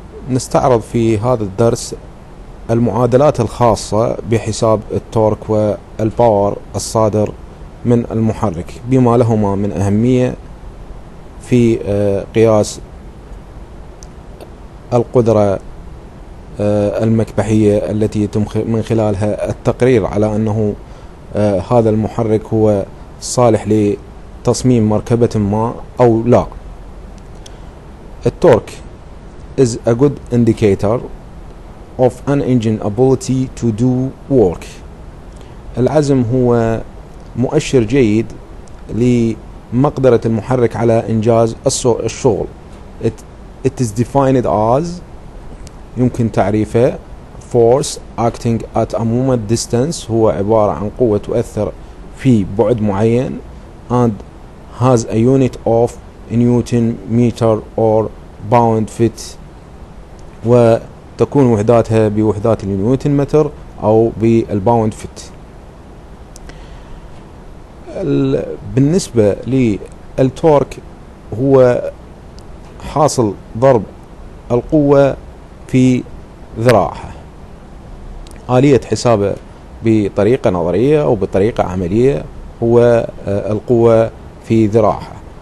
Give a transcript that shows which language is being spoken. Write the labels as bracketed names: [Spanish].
[Arabic] نستعرض في هذا الدرس المعادلات الخاصة بحساب التورك والباور الصادر من المحرك بما لهما من أهمية في قياس القدرة المكبحية التي يتم من خلالها التقرير على أنه هذا المحرك هو صالح لتصميم مركبة ما أو لا. [English] التورك is a good indicator of an engine ability to do work. [Arabic] العزم هو مؤشر جيد لمقدرة المحرك على إنجاز الشغل. [English] It is defined as [Arabic] يمكن تعريفه [English] force acting at a moment distance، [Arabic] هو عبارة عن قوة تؤثر في بعد معين [English] and has a unit of Newton meter or pound feet، [Arabic] وتكون وحداتها بوحدات النيوتن متر أو بالباوند فيت. بالنسبة للتورك هو حاصل ضرب القوة في ذراعها. آلية حسابه بطريقة نظرية أو بطريقة عملية هو القوة في ذراعها.